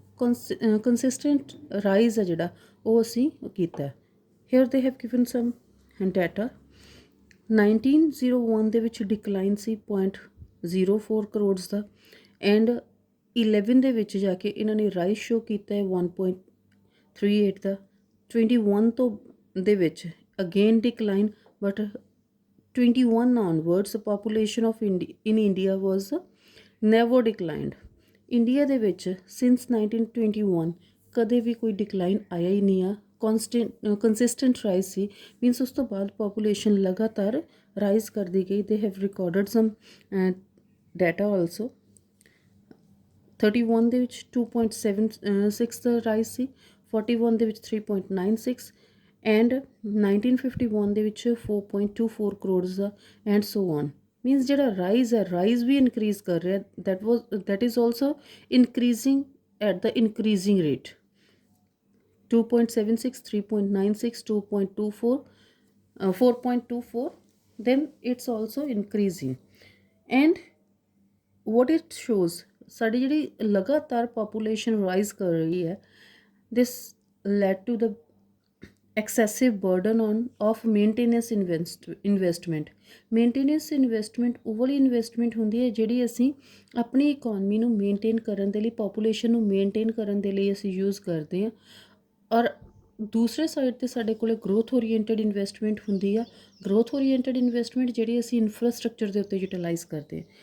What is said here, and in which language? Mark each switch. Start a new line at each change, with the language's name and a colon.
Punjabi: Consistent rise ਹੈ ਜਿਹੜਾ ਉਹ ਅਸੀਂ ਕੀਤਾ।
English: Here they have given some data.
Punjabi: 1901 ਦੇ ਵਿੱਚ decline ਸੀ 0.04 crores ਦਾ, and 11 ਦੇ ਵਿੱਚ ਜਾ ਕੇ ਇਹਨਾਂ ਨੇ ਰਾਈਜ਼ ਸ਼ੋ ਕੀਤਾ ਹੈ 1.38 ਦਾ। 21 ਤੋਂ ਦੇ ਵਿੱਚ again decline,
English: But 21 onwards population of in India was never declined।
Punjabi: India ਦੇ ਵਿੱਚ ਸਿੰਸ 1921 ਕਦੇ ਵੀ ਕੋਈ ਡਿਕਲਾਈਨ ਆਇਆ ਹੀ ਨਹੀਂ ਆ, ਕੰਸਿਸਟੈਂਟ ਰਾਈਜ਼ ਸੀ। ਮੀਨਸ ਉਸ ਤੋਂ ਬਾਅਦ ਪਾਪੂਲੇਸ਼ਨ ਲਗਾਤਾਰ ਰਾਈਜ਼ ਕਰਦੀ ਗਈ।
English: They have recorded some data also.
Punjabi: 31 ਦੇ ਵਿੱਚ 2.76 ਦਾ ਰਾਈਜ਼ ਸੀ, 41 ਦੇ ਵਿੱਚ 3.96 ਐਂਡ 1951 ਦੇ ਵਿੱਚ 4.24 ਕਰੋੜਸ ਦਾ,
English: And so on.
Punjabi: ਮੀਨਸ ਜਿਹੜਾ ਰਾਈਜ਼ ਹੈ, ਰਾਈਜ਼ ਵੀ ਇਨਕਰੀਜ਼ ਕਰ ਰਿਹਾ।
English: that is also increasing at the increasing rate। 2.76, 3.96, 2.24, 4.24, then it's also increasing। and what it shows,
Punjabi: ਸਾਡੀ ਜਿਹੜੀ ਲਗਾਤਾਰ ਪਾਪੂਲੇਸ਼ਨ ਰਾਈਜ਼ ਕਰ ਰਹੀ ਹੈ,
English: this led to the excessive burden of maintenance investment।
Punjabi: Maintenance investment ਉਹ ਵਾਲੀ ਇਨਵੈਸਟਮੈਂਟ ਹੁੰਦੀ ਹੈ ਜਿਹੜੀ ਅਸੀਂ ਆਪਣੀ ਇਕੋਨਮੀ ਨੂੰ ਮੇਨਟੇਨ ਕਰਨ ਦੇ ਲਈ, ਪਾਪੂਲੇਸ਼ਨ ਨੂੰ ਮੇਨਟੇਨ ਕਰਨ ਦੇ ਲਈ ਅਸੀਂ ਯੂਜ਼ ਕਰਦੇ ਹਾਂ। ਔਰ ਦੂਸਰੇ ਸਾਈਡ 'ਤੇ ਸਾਡੇ ਕੋਲ ਗਰੋਥ ਓਰੀਐਂਟਡ ਇਨਵੈਸਟਮੈਂਟ ਹੁੰਦੀ ਆ। ਗਰੋਥ ਓਰੀਐਂਟਡ ਇਨਵੈਸਟਮੈਂਟ ਜਿਹੜੀ ਅਸੀਂ ਇਨਫਰਾਸਟਰਕਚਰ ਦੇ ਉੱਤੇ ਯੂਟੀਲਾਈਜ਼ ਕਰਦੇ ਹਾਂ।